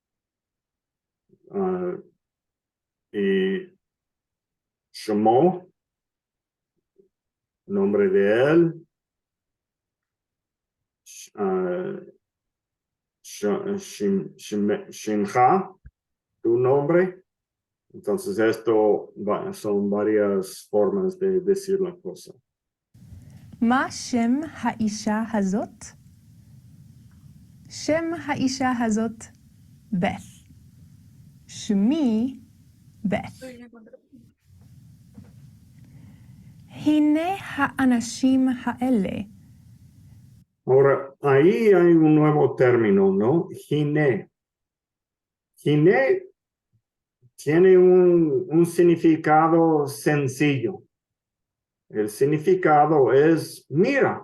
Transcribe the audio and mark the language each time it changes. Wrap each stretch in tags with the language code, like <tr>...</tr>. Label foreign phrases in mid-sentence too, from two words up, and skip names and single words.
<es>Y Shemo, nombre de él. Shimcha, tu nombre. Entonces esto son varias formas de decir la cosa.</es> <he>מה שם האישה הזאת? שם האישה הזאת בת. שמי בת. הנה האנשים האלה.</he> <es>Ahora, ahí hay un nuevo término, ¿no? Gine. Gine tiene un significado sencillo. El significado es mira.</es>